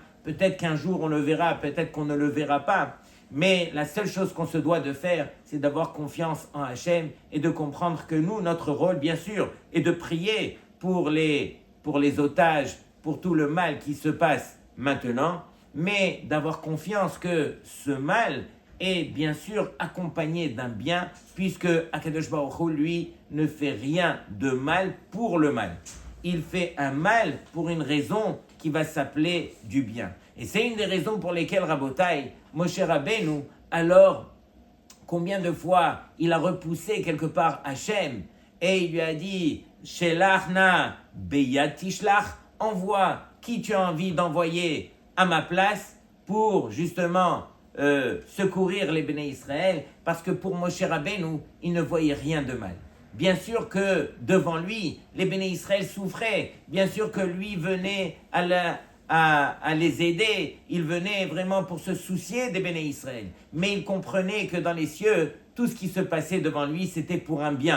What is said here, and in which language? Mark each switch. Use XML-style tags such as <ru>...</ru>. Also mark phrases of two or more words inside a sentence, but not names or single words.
<fr>Peut-être qu'un jour on le verra, peut-être qu'on ne le verra pas. Mais la seule chose qu'on se doit de faire, c'est d'avoir confiance en Hachem et de comprendre que nous, notre rôle, bien sûr, est de prier pour les otages, pour tout le mal qui se passe maintenant, mais d'avoir confiance que ce mal est bien sûr accompagné d'un bien, puisque Akadosh Baruch Hu, lui, ne fait rien de mal pour le mal. Il fait un mal pour une raison qui va s'appeler du bien. Et c'est une des raisons pour lesquelles Rabotai, Moshe Rabbeinu, alors combien de fois il a repoussé quelque part Hachem et il lui a dit</fr> <he>שלח נא ביד תשלח,</he> <fr>envoie qui tu as envie d'envoyer à ma place pour justement secourir les Béné Israël, parce que pour Moshe Rabbeinu, il ne voyait rien de mal. Bien sûr que devant lui, les Béné Israël souffraient, bien sûr que lui venait à les aider, il venait vraiment pour se soucier des Béné Israël, mais il comprenait que dans les cieux, tout ce qui se passait devant lui, c'était pour un bien.</fr>